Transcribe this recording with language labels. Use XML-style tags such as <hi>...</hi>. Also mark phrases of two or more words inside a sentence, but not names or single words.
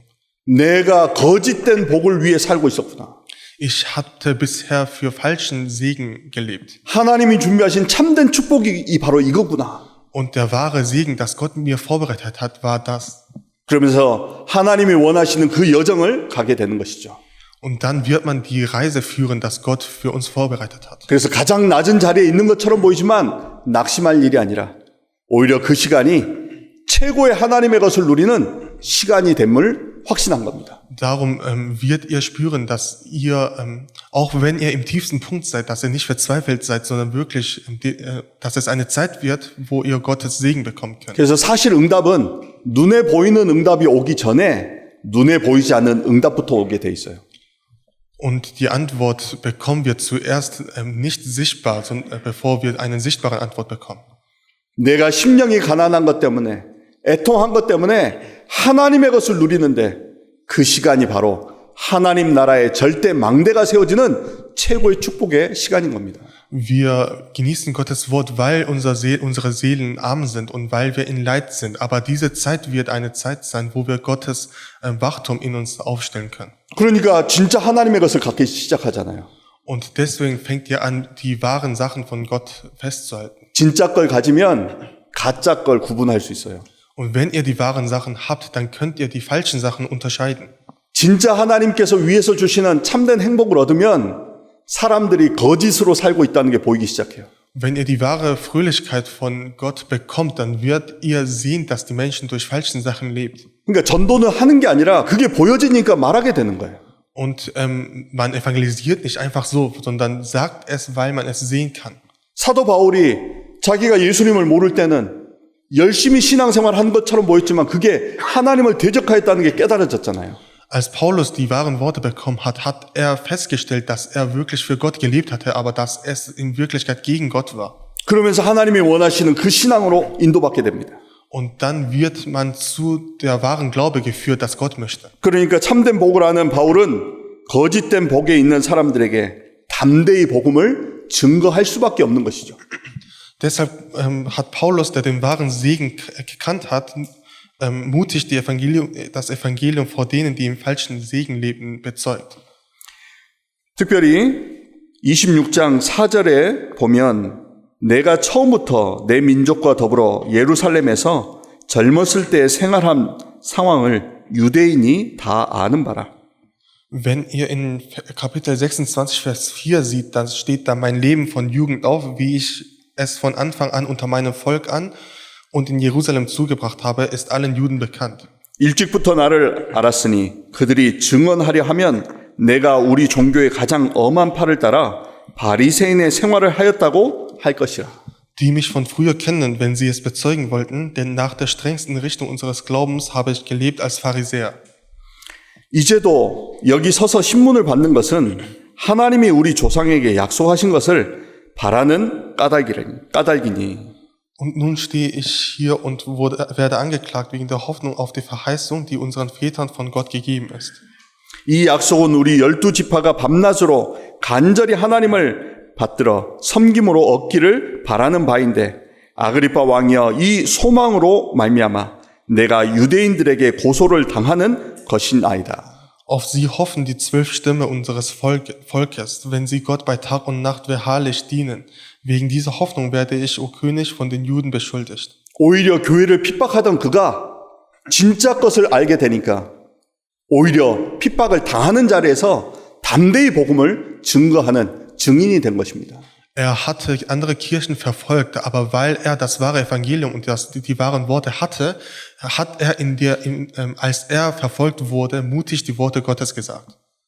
<ko>내가 거짓된 복을 위해 살고 있었구나.</ko> <de>Ich hatte bisher für falschen Segen gelebt.</de> <ko>하나님이 준비하신 참된 축복이 바로 이거구나.</ko> <de>Und der wahre Segen, das Gott mir vorbereitet hat, war das.</de> <ko>그러면서 하나님이 원하시는 그 여정을 가게 되는 것이죠.</ko> <de>Und dann wird man die Reise führen, das Gott für uns vorbereitet hat.</de> <ko>그래서 가장 낮은 자리에 있는 것처럼 보이지만 낙심할 일이 아니라 오히려 그 시간이 최고의 하나님의 것을 누리는 시간이 됨을 확신한 겁니다.</ko> <de>Darum wird ihr spüren, dass ihr, auch wenn ihr im tiefsten Punkt seid, dass ihr nicht verzweifelt seid, sondern wirklich, dass es eine Zeit wird, wo ihr Gottes Segen bekommen könnt.</de> <ko>그래서 사실 응답은 눈에 보이는 응답이 오기 전에 눈에 보이지 않는 응답부터 오게 돼 있어요.</ko> <de>Und die Antwort bekommen wir zuerst nicht sichtbar, sondern bevor wir eine sichtbare Antwort bekommen.</de> <ko>내가 심령이 가난한 것 때문에 애통한 것 때문에 하나님의 것을 누리는데 그 시간이 바로 하나님 나라의 절대 망대가 세워지는 최고의 축복의 시간인 겁니다.</ko> <de>Wir genießen Gottes Wort, weil unsere Seelen arm sind und weil wir in Leid sind. Aber diese Zeit wird eine Zeit sein, wo wir Gottes Wachtum in uns aufstellen können.</de> <ko>그러니까 진짜 하나님의 것을 갖기 시작하잖아요.</ko> <de>Und deswegen fängt ihr an, die wahren Sachen von Gott festzuhalten.</de> <ko>진짜 걸 가지면 가짜 걸 구분할 수 있어요.</ko> <de>Und wenn ihr die wahren Sachen habt, dann könnt ihr die falschen Sachen unterscheiden.</de> <ko>진짜 하나님께서 위에서 주시는 참된 행복을 얻으면 사람들이 거짓으로 살고 있다는 게 보이기 시작해요.</ko> <de>Wenn ihr die wahre Fröhlichkeit von Gott bekommt, dann werdet ihr sehen, dass die Menschen durch falschen Sachen lebt.</de> <ko>그러니까 전도는 하는 게 아니라 그게 보여지니까 말하게 되는 거예요.</ko> <de>Und man evangelisiert nicht einfach so, sondern sagt es, weil man es sehen kann.</de> <ko>사도 바울이 자기가 예수님을 모를 때는 열심히 신앙생활 한 것처럼 보였지만 그게 하나님을 대적하였다는 게 깨달아졌잖아요.</ko> <de>Als Paulus die wahren Worte bekommen hat, hat er festgestellt, dass er wirklich für Gott gelebt hatte, aber dass es in Wirklichkeit gegen Gott war.</de> <ko>그러면서 하나님이 원하시는 그 신앙으로 인도받게 됩니다.</ko> <de>Und dann wird man zu der wahren Glaube geführt, das Gott möchte.</de> <ko>그러니까 참된 복을 아는 바울은 거짓된 복에 있는 사람들에게 담대히 복음을 증거할 수밖에 없는 것이죠.</ko> <de>Deshalb hat Paulus, der den wahren Segen gekannt hat, mutig das Evangelium vor denen, die im falschen Segen leben, bezeugt.</de> <ko>특별히 26장 4절에 보면 내가 처음부터 내 민족과 더불어 예루살렘에서 젊었을 때 생활한 상황을 유대인이 다 아는 바라.</ko> <de>Wenn ihr in Kapitel 26, Vers 4 seht, dann steht da mein Leben von Jugend auf, wie ich es von Anfang an unter meinem Volk an und in Jerusalem zugebracht habe, ist allen Juden bekannt.</de> <ko>일찍부터 나를 알았으니 그들이 증언하려 하면 내가 우리 종교의 가장 엄한 팔을 따라 바리새인의 생활을 하였다고 할 것이라.</ko> <de>Die mich von früher kennen, wenn sie es bezeugen wollten, denn nach der strengsten Richtung unseres Glaubens habe ich gelebt als Pharisäer.</de> <ko>이제도 여기 서서 신문을 받는 것은 하나님이 우리 조상에게 약속하신 것을 바라는 까닭이니.</ko> <de>Und nun stehe ich hier und werde angeklagt wegen der Hoffnung auf die Verheißung, die unseren Vätern von Gott gegeben ist.</de> <ko>이 약속은 우리 12지파가 밤낮으로 간절히 하나님을 받들어 섬김으로 얻기를 바라는 바인데 아그리파 왕이여 이 소망으로 말미암아 내가 유대인들에게 고소를 당하는 것이나이다.</ko> <de>Auf sie hoffen die 12 Stämme unseres Volkes, wenn sie Gott bei Tag und Nacht beharrlich dienen. Wegen dieser Hoffnung werde ich, O König, von den Juden beschuldigt.</de> <ko>오히려 교회를 핍박하던 그가 진짜 것을 알게 되니까 오히려 핍박을 당하는 자리에서 담대히 복음을 증거하는 증인이 된 것입니다.</ko> <de>Er hatte andere Kirchen verfolgt, aber weil er das wahre Evangelium und die wahren Worte hatte, hat er als er verfolgt wurde, mutig die Worte Gottes gesagt.</de>